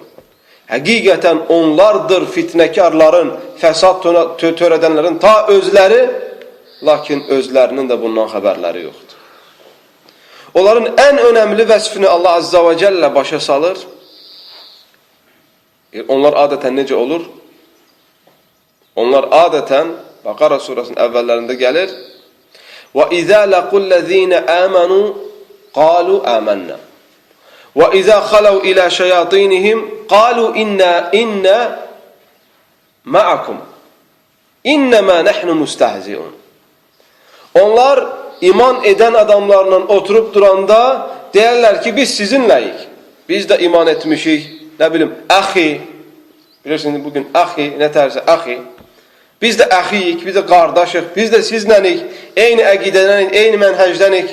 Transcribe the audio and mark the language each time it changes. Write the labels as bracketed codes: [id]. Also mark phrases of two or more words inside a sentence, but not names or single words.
[az] Həqiqətən onlardır fitnəkarların, fəsad törədənlərin ta özləri, lakin özlərinin də bundan xəbərləri yoxdur. Onların ən önəmli vəsfini Allah Azza və Cəllə başa salır. Onlar adətən necə olur? Onlar adətən, Bəqara surasının əvvəllərində gəlir, [ar] وَإِذَا لَقُوا الَّذ۪ينَ آمَنُوا قَالُوا آمَنَّا وَإِذَا خَلَوْا إِلَى شَيَاطِينِهِمْ قَالُوا إِنَّا مَعَكُمْ إِنَّمَا نَحْنُ مُسْتَهْزِئُونَ [az] Onlar iman edən adamlarla oturup duranda deyərlər ki, biz sizinləyik. Biz də iman etmişik. Nə bilim, əxi, bilirsiniz bugün əxi, nə tərsə əxi. Biz də əxiyik, biz də qardaşıq, biz də sizlənik, eyni əqidədənik, eyni mənhəcdənik.